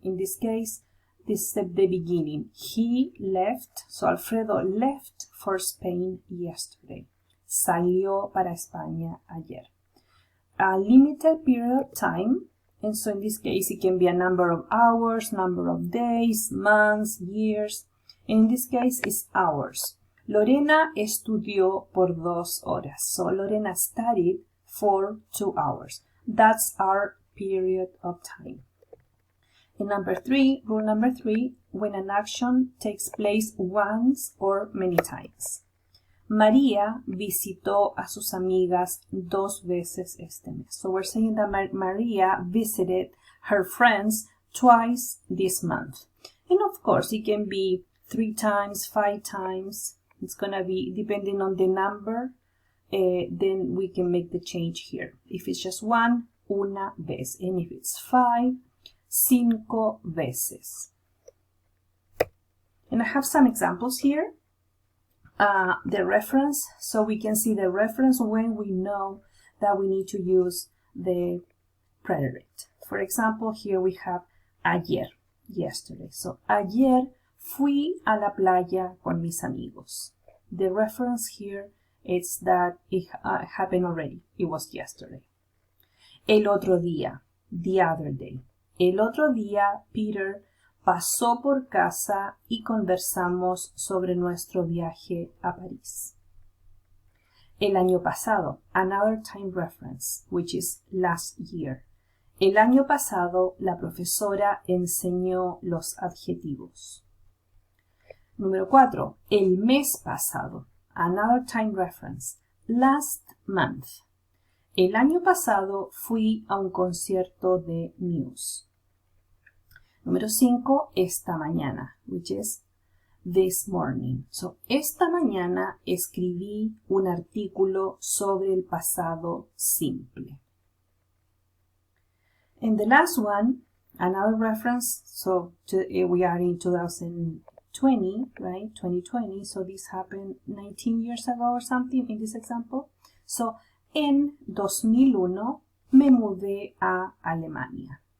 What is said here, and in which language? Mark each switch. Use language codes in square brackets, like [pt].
[en] In this case, this is the beginning. He left, so Alfredo left for Spain yesterday. Salió para España ayer. A limited period of time, and so in this case it can be a number of hours, number of days, months, years. In this case it's hours. [es] Lorena estudió por 2 horas. [en] So Lorena studied for 2 hours. That's our period of time. And rule number 3, when an action takes place once or many times. [es] María visitó a sus amigas 2 veces este mes. [en] So we're saying that Maria visited her friends twice this month. And of course, it can be 3 times, 5 times. It's going to be depending on the number. Then we can make the change here. If it's just 1, [es] una vez. [en] And if it's 5, [es] 5 veces. [en] And I have some examples here. The reference, so we can see the reference when we know that we need to use the preterite. for example, here we have ayer, yesterday. [es] So, ayer fui a la playa con mis amigos. [en] The reference here is that it happened already. It was yesterday. [es] El otro día, [en] the other day. [es] El otro día, Peter pasó por casa y conversamos sobre nuestro viaje a París. El año pasado, [en] another time reference, which is last year. [es] El año pasado, la profesora enseñó los adjetivos. Número 4. El mes pasado, [en] another time reference, last month. [es] El año pasado fui a un concierto de Muse. Número 5, esta mañana, [en] which is this morning. [es] So, esta mañana escribí un artículo sobre el pasado simple. [en] And the last one, another reference, so we are in 2020, right? 2020, so this happened 19 years ago or something in this example. [es] So, en 2001 me mudé a Alemania.